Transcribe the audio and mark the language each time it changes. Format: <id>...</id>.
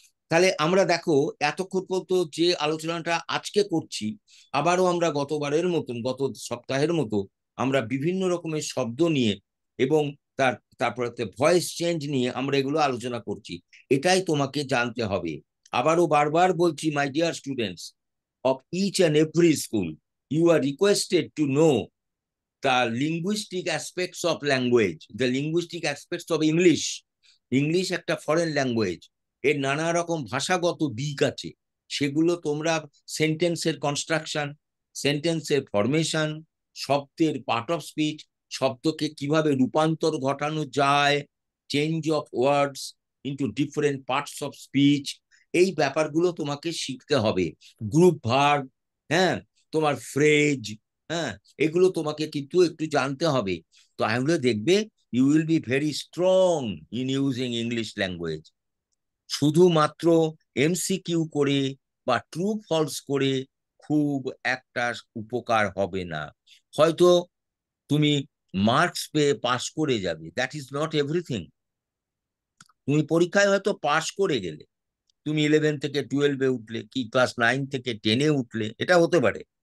<bn>তাহলে আমরা দেখো এতক্ষণ পর্যন্ত যে আলোচনাটা আজকে করছি, আবারও আমরা গতবারের মতন, গত সপ্তাহের মতো আমরা বিভিন্ন রকমের শব্দ নিয়ে এবং তারপরে ভয়েস চেঞ্জ নিয়ে আমরা এগুলো আলোচনা করছি। এটাই তোমাকে জানতে হবে। আবারও বারবার বলছি,</bn> <en>My dear students of each and every school, you are requested to know the linguistic aspects of language, the linguistic aspects of English.</en> <bn>English একটা ফরেন ল্যাঙ্গুয়েজ, এর নানা রকম ভাষাগত দিক আছে, সেগুলো তোমরা সেন্টেন্সের কনস্ট্রাকশন, সেন্টেন্সের ফরমেশন, শব্দের পার্ট অফ স্পিচ, শব্দকে কিভাবে রূপান্তর ঘটানো যায়, change of words into different parts of speech, এই ব্যাপারগুলো তোমাকে শিখতে হবে। গ্রুপ ভার্ব, হ্যাঁ, তোমার ফ্রেজ, হ্যাঁ, এগুলো তোমাকে কিন্তু একটু জানতে হবে। তো তাহলে দেখবে</bn> <en>you will be very strong in using English language.</en> <bn>শুধুমাত্র MCQ করে বা ট্রু ফলস করে খুব একটা উপকার হবে না। হয়তো তুমি মার্কস পেয়ে পাস করে যাবে,</bn> <en>That is not everything.</en> <bn>তুমি পরীক্ষায় হয়তো পাস করে গেলে, তুমি 11 থেকে 12-এ উঠলে, কি ক্লাস 9 থেকে 10-এ উঠলে, এটা হতে পারে।</bn>